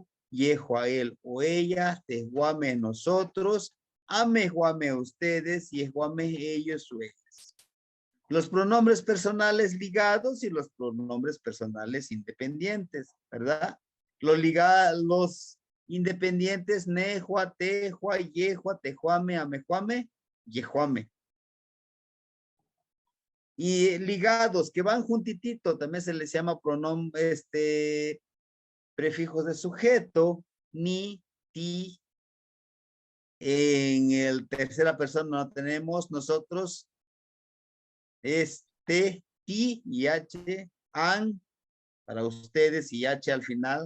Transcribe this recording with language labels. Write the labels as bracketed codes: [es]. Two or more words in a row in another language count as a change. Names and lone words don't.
[es] Yehua, él o ella. Tejuame, nosotros. Amejuame, ustedes. Yejuame, ellos o ellas. Los pronombres personales ligados y los pronombres personales independientes, ¿verdad? Los independientes, [nah] nejua, tejua, yehua, tejuame, amejuame, yejuame. [es] Y ligados que van juntitito, también se les llama prefijos de sujeto, ni, ti. En el tercera persona no tenemos nosotros ti y h, an, para ustedes y h al final.